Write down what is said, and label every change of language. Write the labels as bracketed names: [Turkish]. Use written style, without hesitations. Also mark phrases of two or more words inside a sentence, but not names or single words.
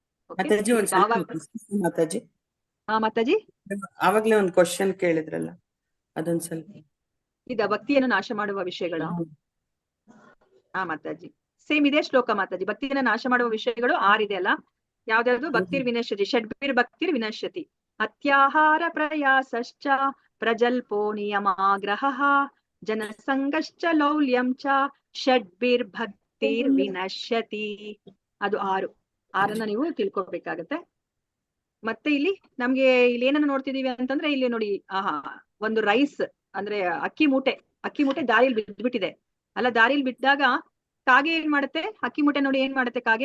[Kannada] ಮಾತಾಜಿ ಮಾತಾಜಿ ಆವಾಗ್ಲೇ ಒಂದ್ ಕ್ವಶನ್ ಕೇಳಿದ್ರಲ್ಲ, ಅದೊಂದ್ ಸ್ವಲ್ಪ ಇದ ಭಕ್ತಿಯನ್ನು ನಾಶ ಮಾಡುವ ವಿಷಯಗಳ. ಮಾತಾಜಿ ಸೇಮ್ ಇದೇ ಶ್ಲೋಕ ಮಾತಾಜಿ. ಭಕ್ತಿಯನ್ನ ನಾಶ ಮಾಡುವ ವಿಷಯಗಳು 6 ಇದೆ ಅಲ್ಲ. [Sanskrit] ಯಾವ್ದಾವ್ದು? ಭಕ್ತಿರ್ ವಿನಶ್ಯತಿ, ಷಡ್ಬೀರ್ ಭಕ್ತಿರ್ ವಿನಶ್ಯತಿ, ಅತ್ಯಾಹಾರ ಪ್ರಯಾಸಶ್ಚ ಪ್ರಜಲ್ಪೋ ನಿಯಮಾಗ್ರಹ, ಜನಸಂಘಶ್ಚ ಲೌಲ್ಯಂಚ, ಷಡ್ಬೀರ್ ಭಕ್ತಿರ್ ವಿನಶ್ಯತಿ. [Kannada] ಅದು 6 ನೀವು ತಿಳ್ಕೊಬೇಕಾಗತ್ತೆ. ಮತ್ತೆ ಇಲ್ಲಿ ನಮ್ಗೆ ಇಲ್ಲಿ ಏನನ್ನ ನೋಡ್ತಿದೀವಿ ಅಂತಂದ್ರೆ ಇಲ್ಲಿ ನೋಡಿ, ಒಂದು ರೈಸ್ ಅಂದ್ರೆ ಅಕ್ಕಿ ಮೂಟೆ ದಾರಿಯಲ್ಲಿ ಬಿದ್ದ್ಬಿಟ್ಟಿದೆ ಅಲ್ಲ. ದಾರಿಯಲ್ಲಿ ಬಿದ್ದಾಗ ಕಾಗೆ ಏನ್ ಮಾಡುತ್ತೆ? ಅಕ್ಕಿ ಮೂಟೆ ನೋಡಿ ಏನ್ ಮಾಡುತ್ತೆ ಕಾಗೆ?